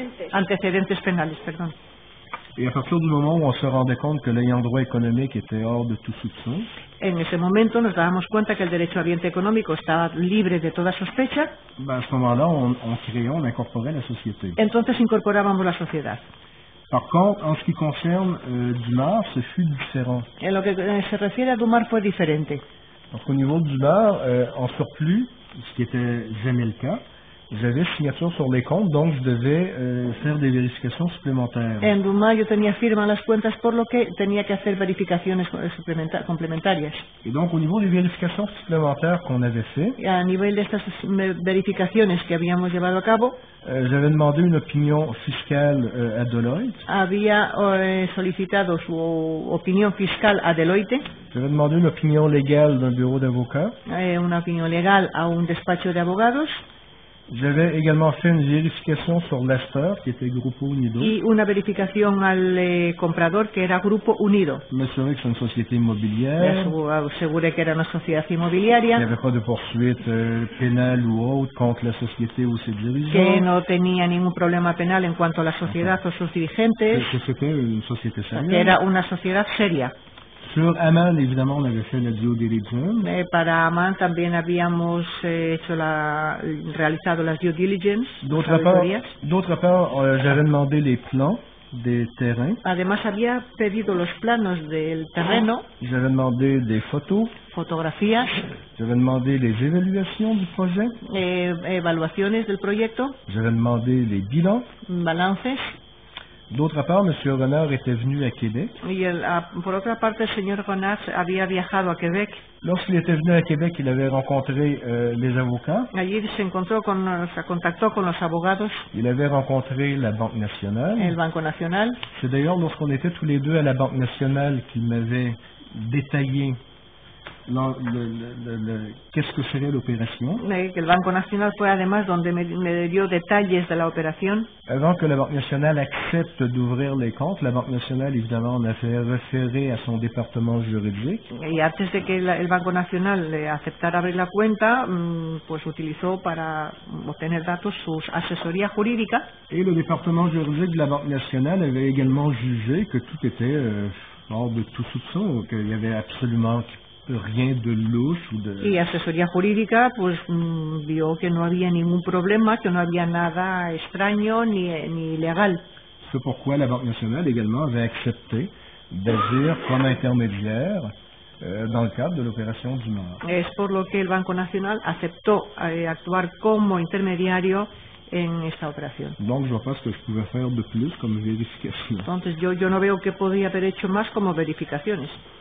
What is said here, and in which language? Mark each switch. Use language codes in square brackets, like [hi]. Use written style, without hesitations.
[es] Antecedentes penales, perdón. [fr] Et à partir du moment où on se rendait compte que l'ayant droit économique était hors de tout soupçon, [es] en ese momento nos dábamos cuenta que el derecho ambiente económico estaba libre de toda sospecha. [fr] À ce moment-là, on incorporait la société. [es] Entonces incorporábamos la sociedad. [fr] Par contre, en ce qui concerne Dumar, ce fut différent. [es] En lo que se refiere a Dumar fue diferente. [fr] Parce qu'au niveau de Dumar, en surplus, ce qui était jamais le cas, j'avais signature sur les comptes, donc je devais faire des vérifications supplémentaires. [es] En Duma yo tenía firma en las cuentas, por lo que tenía que hacer verificaciones complementarias. [fr] Et donc au niveau des vérifications supplémentaires qu'on avait fait, [es] Y a nivel de estas verificaciones que habíamos llevado a cabo, [fr] j'avais demandé une opinion fiscale à Deloitte. [es] Había solicitado su opinión fiscal a Deloitte. [fr] J'avais demandé une opinion légale d'un bureau d'avocats. [es] Una opinión legal a un despacho de abogados. [fr] J'avais également fait une vérification sur l'acheteur, qui était Grupo Unido. [es] Y una verificación al comprador, que era Grupo Unido. [fr] Je m'assurais que c'est une société immobilière. [es] Aseguré que era una sociedad inmobiliaria. [fr] Il n'y avait pas de poursuite pénale ou autre contre la société ou ses dirigeants. [es] Que no tenía ningún problema penal en cuanto a la sociedad o sus dirigentes. [fr] Que c'était une société sérieuse. [es] Que era una sociedad seria. [fr] Sur Aman, évidemment, on avait fait la due diligence. [es] Para Aman también habíamos realizado las due diligence. [fr] D'autre part, j'avais demandé les plans des terrains. [es] Además, había pedido los planos del terreno. [fr] J'avais demandé des photos. [es] Fotografías. [fr] J'avais demandé les évaluations du projet. [es] Evaluaciones del proyecto. [fr] J'avais demandé les bilans. [es] Balances. [fr] D'autre part, M. Renard était venu à Québec. [es] Y por otra parte, el señor Renard había viajado a Quebec. [fr] Lorsqu'il était venu à Québec, il avait rencontré les avocats. [es] Allí se contactó con los abogados. [fr] Il avait rencontré la Banque nationale. [es] El Banco Nacional. [fr] C'est d'ailleurs lorsqu'on était tous les deux à la Banque nationale qu'il m'avait détaillé qu'est-ce que serait l'opération. [es] El Banco Nacional fue además donde me dio detalles de la operación. [fr] Avant que la Banque nationale accepte d'ouvrir les comptes, la Banque nationale évidemment en a fait référer à son département juridique. [es] Y antes de que el Banco Nacional aceptara abrir la cuenta, pues utilizó para obtener datos su asesoría jurídica. [fr] Et le département juridique de la Banque nationale avait également jugé que tout était hors de tout soupçon, qu'il y avait absolument rien de louche ou de... [es] Y asesoría jurídica pues vio que no había ningún problema, que no había nada extraño ni ilegal. [fr] C'est pourquoi la Banque nationale également avait accepté d'agir comme intermédiaire dans le cadre de l'opération Dumas. [es] Es por lo que el Banco Nacional aceptó actuar como intermediario en esta operación. [fr] Donc je vois pas ce que je pouvais faire de plus comme vérification. [es] Entonces yo no veo que podía haber hecho más como verificaciones.